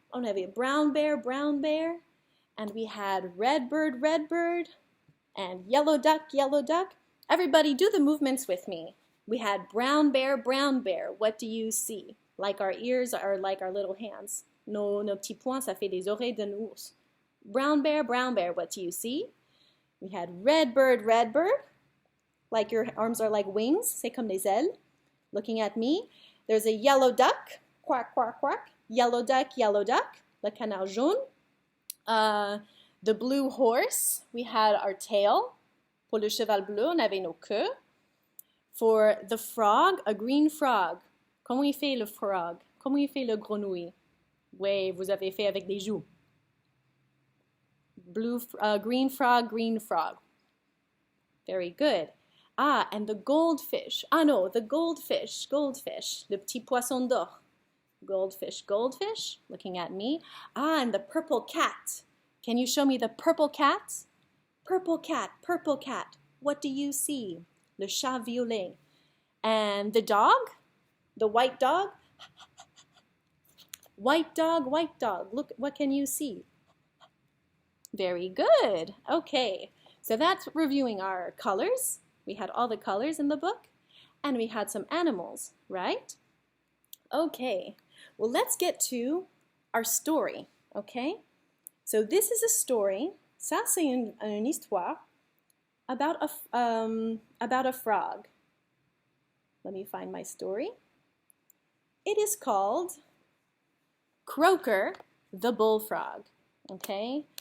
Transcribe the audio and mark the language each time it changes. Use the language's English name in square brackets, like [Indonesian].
[French] On avait [English] brown bear, and we had red bird, and yellow duck, yellow duck. Everybody do the movements with me. We had brown bear, what do you see? Like our ears are like our little hands. [French] Nos petits poings, ça fait des oreilles d'un ours. [English] Brown bear, what do you see? We had red bird, like your arms are like wings, [French] c'est comme des ailes, [English] looking at me. There's a yellow duck, quack, quack, quack. Yellow duck, [French] le canard jaune. [English] The blue horse, we had our tail. [French] Pour le cheval bleu, on avait nos queues. [English] For the frog, a green frog. [French] Comment il fait le frog? Comment il fait le grenouille? Oui, vous avez fait avec des joues. [English] Green frog. Very good. Ah, and the goldfish. Ah no, the goldfish. [French] Le petit poisson d'or. [English] Goldfish, looking at me. Ah, and the purple cat. Can you show me the purple cat? Purple cat. What do you see? [French] Le chat violet. [English] And the dog? The white dog? White dog. Look, what can you see? Very good. Okay, so that's reviewing our colors. We had all the colors in the book, and we had some animals, right? Okay, well, let's get to our story, okay? So this is a story, [French] ça c'est une histoire [English] about a frog. Let me find my story. It is called Croaker the Bullfrog, okay?